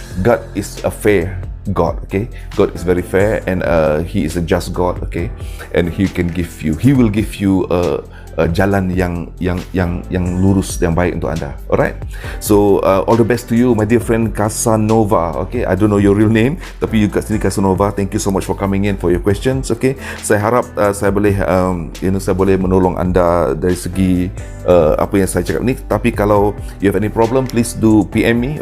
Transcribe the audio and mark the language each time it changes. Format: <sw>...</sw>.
<en>God is a fair God, okay? God is very fair, and He is a just God, okay? And He will give you</en> <ms>jalan yang lurus, yang baik untuk anda.</ms> <en>Alright? So all the best to you, my dear friend Casanova. Okay, I don't know your real name,</en> <ms>tapi you kat sini</ms> <en>Casanova. Thank you so much for coming in for your questions.</en> <ms>Okay, saya harap saya boleh saya boleh menolong anda dari segi apa yang saya cakap ni. Tapi kalau</ms> <en>you have any problem, please do PM me.</en>